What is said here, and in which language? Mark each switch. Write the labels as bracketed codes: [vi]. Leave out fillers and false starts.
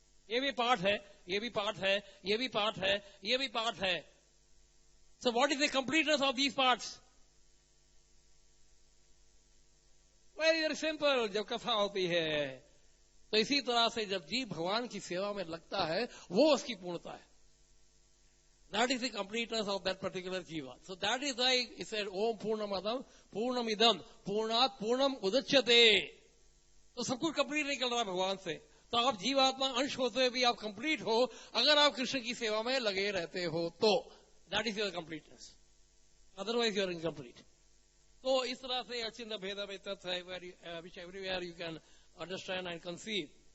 [hi] ये भी पार्ट है, ये भी पार्ट है, ये भी पार्ट है, ये भी पार्ट है। [en] So what is the completeness of these parts? Very very simple, [hi] जब कथा होती है। तो इसी तरह से जब जीव भगवान की सेवा में लगता है, वो उसकी पूर्णता है। [en] That is the completeness of that particular jiva. So that is why he said, [sa] Om Purnamadam Purnamidam Purnat Purnam Udachyate. [hi] तो सब कुछ कंप्लीट निकल रहा है भगवान से. तो आप जीवात्मा अंश होते हुए भी आप कंप्लीट हो अगर आप कृष्ण की सेवा में लगे रहते हो तो. [en] That is your completeness. Otherwise you're incomplete. [hi] तो इस तरह से अचिंत भेद में तत्व है [en] Which everywhere you can understand and conceive.